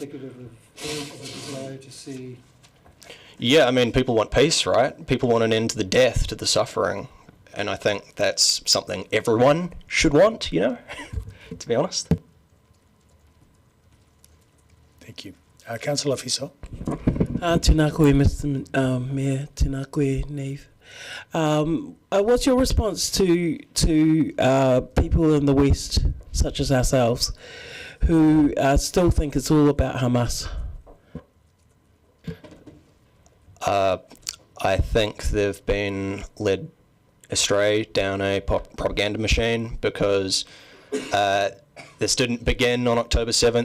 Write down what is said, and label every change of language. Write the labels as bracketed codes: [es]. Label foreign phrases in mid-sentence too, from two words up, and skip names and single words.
[en] Indicative of a desire to see... Yeah, I mean, people want peace, right? People want an end to the death, to the suffering. And I think that's something everyone should want, you know, to be honest. Thank you. Councillor Fiso. [mi] Tēnā koe, [en] Mr. Mayor, [mi] tēnā koe, Niamh. [en] What's your response to people in the West, such as ourselves, who still think it's all about Hamas? I think they've been led astray down a propaganda machine, because this didn't begin on October 7th.